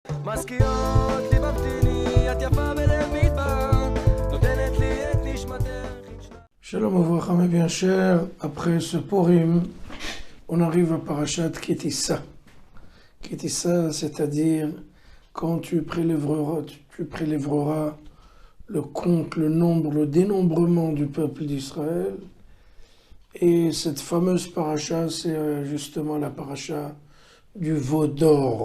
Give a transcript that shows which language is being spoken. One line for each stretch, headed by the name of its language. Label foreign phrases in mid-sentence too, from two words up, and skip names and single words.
Hebrew: מזכירות לי ממתיני, את יפה בלב מדבר, נותנת לי את נשמתך. שלום וברכה,
French: mes bien chers, après ce Purim, on arrive à Parashat Kitissa. Kitissa, c'est-à-dire quand tu prélèveras le compte, le nombre, le dénombrement du peuple d'Israël. Et cette fameuse paracha, c'est justement la paracha du veau d'or.